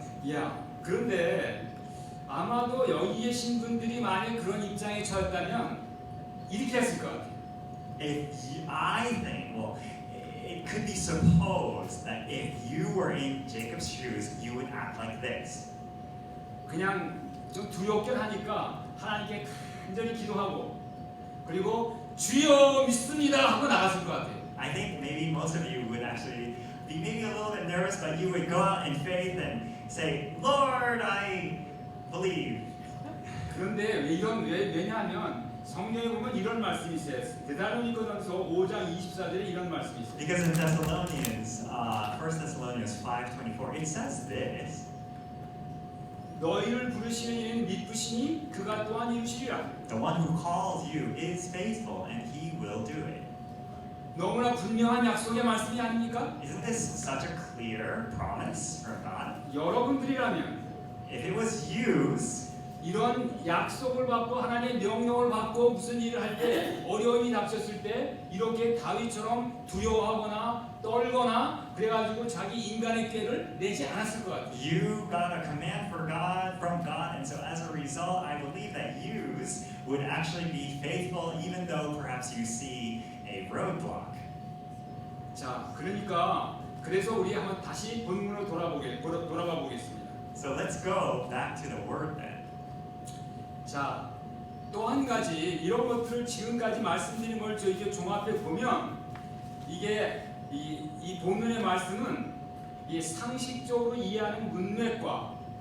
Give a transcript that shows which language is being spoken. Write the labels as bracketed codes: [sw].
[ko] 야, 그런데 아마도 여기 계신 분들이 만약 그런 입장에 처했다면 이렇게 했을 것 같아요. [en] I think, well, it could be supposed that if you were in Jacob's shoes, you would act like this. [ko] 그냥 좀 두렵긴 하니까 하나님께 간절히 기도하고 그리고 주여 믿습니다 하고 나갔을 것 같아요. [en] I think maybe most of you would actually be maybe a little bit nervous, but you would go out in faith and say, Lord, I believe. [ko] 그런데 왜냐하면 성경에 보면 이런 말씀이 있어요. 데살로니가전서 5장 24절에 이런 말씀이 있어요. [en] Because in Thessalonians, 1 Thessalonians 5:24, it says this. [ko] 너희를 부르시는 이는 믿으시니 그가 또한 이루시리라. [en] The one who calls you is faithful, and he will do it. [ko] 너무나 분명한 약속의 말씀이 아닙니까? [en] Isn't this such a clear promise from God? [ko] 여러분들이라면 [en] If it was yous, [ko] 이런 약속을 받고 하나님의 명령을 받고 무슨 일을 할 때 어려움이 닥쳤을 때 이렇게 다윗처럼 두려워하거나 떨거나 그래가지고 자기 인간의 꾀를 내지 않았을 것 같아요. [en] you got a command from God, and so as a result, I believe that yous would actually be faithful, even though perhaps you see a roadblock. [ko] 자, 그래서 우리 한번 다시 본문으로 돌아가 보겠습니다. [en] So let's go back to the word then. [ko] 자, 또 한 가지 이런 것들을 지금까지 말씀드린 걸 저희가 종합해 보면 이게 이 본문의 말씀은 이 상식적으로 이해하는 문맥과